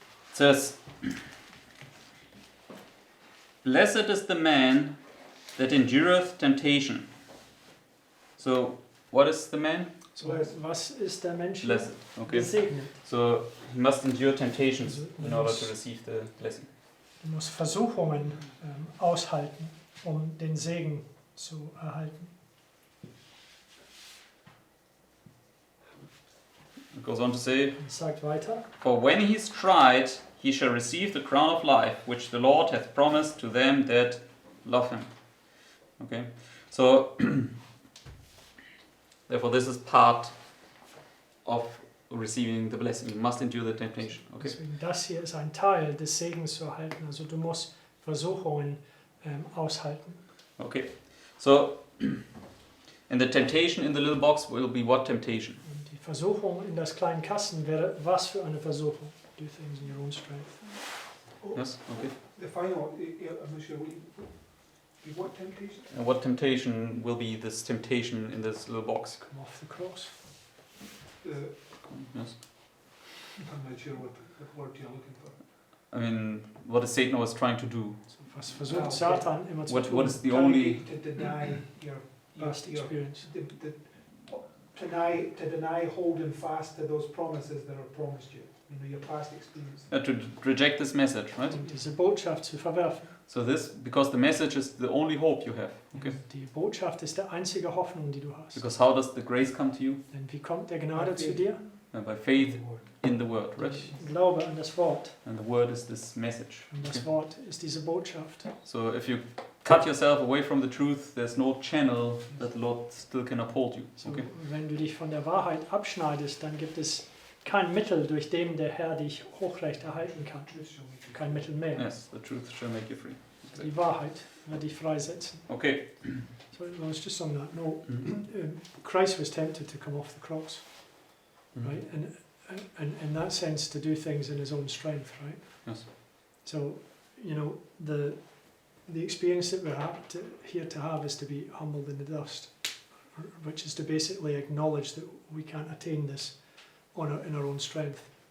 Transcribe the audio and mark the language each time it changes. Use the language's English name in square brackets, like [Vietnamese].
[English] It says, Blessed is the man that endureth temptation. So, what is the man? [German] So, was ist der Mensch? [English] Blessed. Okay. [German] Gesegnet. [English] So, he must endure temptations [German] Also, [English] in order to receive the blessing. [German] Du musst Versuchungen aushalten, um den Segen zu erhalten. [English] It goes on to say, [German] Es sagt weiter. [English] For when he is tried, he shall receive the crown of life, which the Lord hath promised to them that love him. Okay, so therefore this is part of receiving the blessing. You must endure the temptation. Okay. [German] Deswegen, das hier ist ein Teil des Segens zu erhalten. Also du musst Versuchungen aushalten. [English] Okay. So, and the temptation in the little box will be what temptation? [German] Und die Versuchung in das kleinen Kasten wäre was für eine Versuchung? [English] Do things in your own strength. Yes. Okay. The final, I'm not sure, what temptation? And what temptation will be this temptation in this little box? Come off the cross. Yes. I'm not sure what word you're looking for. I mean, what is Satan always trying to do? [German] So, was versucht Satan immer zu [English] What [German] tun? [English] is the only? To deny your Past experience. to deny holding fast to those promises that are promised you. You know, your past experience. To reject this message, right? [German] Und diese Botschaft zu verwerfen. [English] So this, because the message is the only hope you have. Okay. [German] Die Botschaft ist die einzige Hoffnung, die du hast. [English] Because how does the grace come to you? [German] Denn wie kommt der Gnade zu dir? [English] By faith in the word, right? [German] Ich glaube an das Wort. [English] And the word is this message. [German] Und das Wort ist diese Botschaft. [English] So if you cut yourself away from the truth, there's no channel that the Lord still can uphold you. [German] So, [English] Okay. [German] wenn du dich von der Wahrheit abschneidest, dann gibt es kein Mittel, durch dem der Herr dich hochrecht erhalten kann. Kein Mittel mehr. [English] Yes, the truth shall make you free. [German] Die Wahrheit wird dich freisetzen. [English] Okay. So I was just on that note. Christ was tempted to come off the cross, right? And in that sense, to do things in his own strength, right? Yes. So, you know, the experience that we're here to have is to be humbled in the dust, which is to basically acknowledge that we can't attain this in our own strength.